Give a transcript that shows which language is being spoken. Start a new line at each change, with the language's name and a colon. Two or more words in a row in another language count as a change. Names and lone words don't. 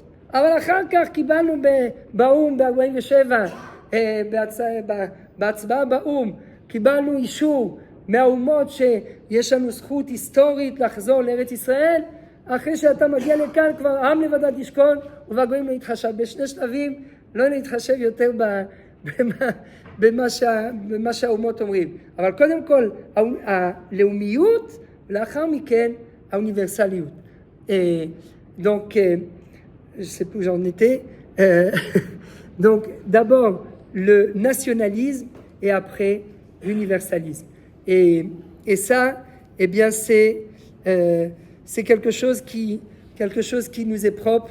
Hebrew: אבל אחר כך קיבלנו באום ב-47, בהצבעה באום, קיבלנו אישור מהאומות שיש לנו זכות היסטורית לחזור לארץ ישראל, אחרי שאתה מגיע לכאן, כבר עם לבדד ישכון, ובגויים לא יתחשב. בשני שלבים, לא להתחשב יותר במה שהאומות אומרים. אבל קודם כל, הלאומיות, לאחר מכן, האוניברסליות.
French: Donc, je ne sais plus où j'en étais. Donc, d'abord, le nationalisme et après, l'universalisme. Et ça, eh bien, c'est quelque chose qui nous est propre.